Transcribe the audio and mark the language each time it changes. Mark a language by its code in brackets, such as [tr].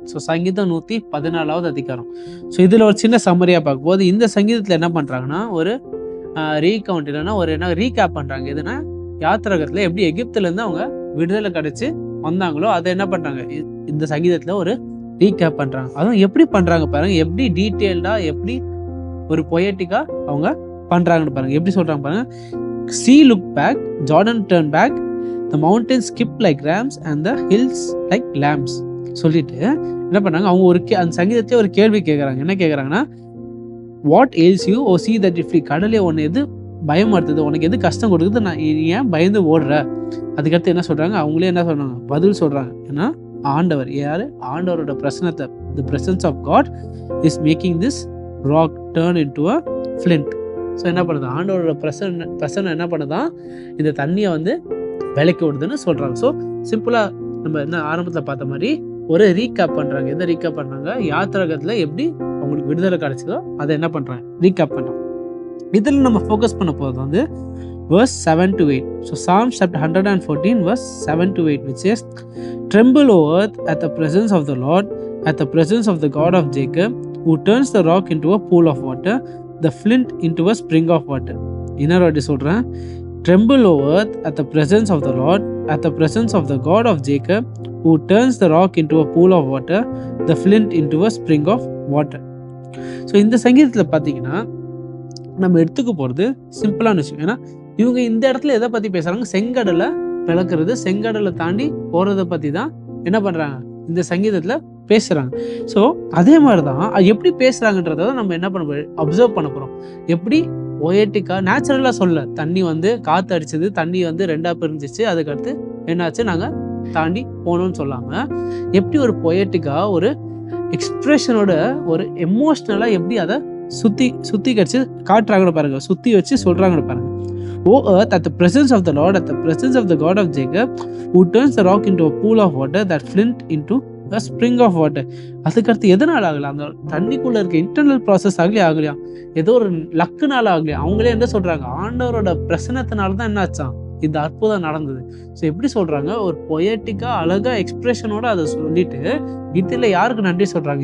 [ta] So சங்கீதம் 114வது அதிகாரம். So இதில் ஒரு சின்ன சம்மரியாக பார்க்கும்போது இந்த சங்கீதத்தில் என்ன பண்ணுறாங்கன்னா ஒரு ரீகவுண்ட் இல்லைன்னா ஒரு என்ன ரீகேப் பண்ணுறாங்க. எதுனா யாத்திரகத்தில் எப்படி எகிப்துலேருந்து அவங்க விடுதலை கிடச்சி வந்தாங்களோ அதை என்ன பண்ணுறாங்க இந்த சங்கீதத்தில் ஒரு ரீகேப் பண்ணுறாங்க. அதுவும் எப்படி பண்ணுறாங்க பாருங்க, எப்படி டீட்டெயில்டாக எப்படி ஒரு பொயட்டிக்காக அவங்க பண்ணுறாங்கன்னு பாருங்க. எப்படி சொல்கிறாங்க பாருங்க. [en] See look back, Jordan turn back, the mountains skip like rams and the hills like lambs. [ta] சொல்லிட்டு என்ன பண்ணாங்க, அவங்க ஒரு அந்த சங்கீதத்தையே ஒரு கேள்வி கேட்குறாங்க. என்ன கேட்குறாங்கன்னா, [en] what ails you O see that if [ta] கடலே உன்னை எது பயமாடுத்துது, உனக்கு எது கஷ்டம் கொடுக்குது, நான் ஏன் பயந்து ஓடுற? அதுக்கடுத்து என்ன சொல்றாங்க, அவங்களே என்ன சொல்றாங்க, பதில் சொல்றாங்க. ஏன்னா ஆண்டவர் யாரு, ஆண்டவரோட பிரசனத்தை, [en] the presence of God is making this rock turn into a flint. [ta] So என்ன பண்ணுது, ஆண்டவரோட பிரசன்னம் என்ன பண்ணுதான், இந்த தண்ணியை வந்து விலைக்கு விடுதுன்னு சொல்கிறாங்க. ஸோ சிம்பிளாக நம்ம என்ன ஆரம்பத்தில் பார்த்த மாதிரி ஒரு ரீகேப் பண்ணுறாங்க. எதை ரீகேப் பண்ணுறாங்க, யாத்திரகத்தில் எப்படி அவங்களுக்கு விடுதலை கிடைச்சதோ அதை என்ன பண்ணுறாங்க, ரீகேப் பண்ணுறாங்க. இதில் நம்ம ஃபோக்கஸ் பண்ண போகிறது வந்து verse 7 to 8. [en] So Psalms chapter 114 verse 7 to 8 which says, Tremble, O earth, at the presence of the Lord, at the presence of the God of Jacob, who turns the rock into a pool of water, the flint into a spring of water. [ta] இன்னொரு வாட்டி சொல்கிறேன். [en] Tremble, O earth, at the presence of the Lord, at the presence of the God of Jacob, who turns the rock into a pool of water, the flint into a spring of water. [ta] So இந்த சங்கீதத்தில் பார்த்தீங்கன்னா நம்ம எடுத்துக்க போகிறது சிம்பிளான விஷயம். ஏன்னா இவங்க இந்த இடத்துல எதை பற்றி பேசுகிறாங்க, செங்கடலை பிளக்கிறது, செங்கடலை தாண்டி போகிறத பற்றி தான் என்ன பண்ணுறாங்க இந்த சங்கீதத்தில் பேசுகிறாங்க. ஸோ அதே மாதிரி தான் எப்படி பேசுகிறாங்கன்றத நம்ம என்ன பண்ண போகிறோம், அப்சர்வ் பண்ண போகிறோம். எப்படி பொயட்டிக்காக நேச்சுரலாக சொல்ல, தண்ணி வந்து காற்று அடிச்சது, தண்ணி வந்து ரெண்டாக பிரிஞ்சிச்சு, அதுக்கடுத்து என்னாச்சு நாங்கள் தாண்டி போகணும்னு சொல்லாமல் எப்படி ஒரு பொயட்டிக்காக ஒரு எக்ஸ்பிரஷனோட ஒரு எமோஷ்னலாக எப்படி அதை சுற்றி கடிச்சு காட்டுறாங்கன்னு பாருங்க, சுற்றி வச்சு சொல்கிறாங்கன்னு பாருங்க. [en] O earth, at the presence of the Lord, at the presence of the God of Jacob, who turns the rock into a pool of water, that flint into a spring of water. [ta] அதுக்கடுத்து எதனால் ஆகலாம், அந்த தண்ணிக்குள்ள இருக்க internal process ஆகலையா, ஏதோ ஒரு லக்குனால ஆகலையா, அவங்களே என்ன சொல்றாங்க, ஆண்டவரோட பிரசனத்தினால தான் என்ன ஆச்சான் இந்த அற்புதம் நடந்தது. ஸோ எப்படி சொல்றாங்க, ஒரு பொயட்டிக்கா அழகா எக்ஸ்பிரஷனோட அதை சொல்லிட்டு வீட்டில் யாருக்கு நன்றி சொல்றாங்க.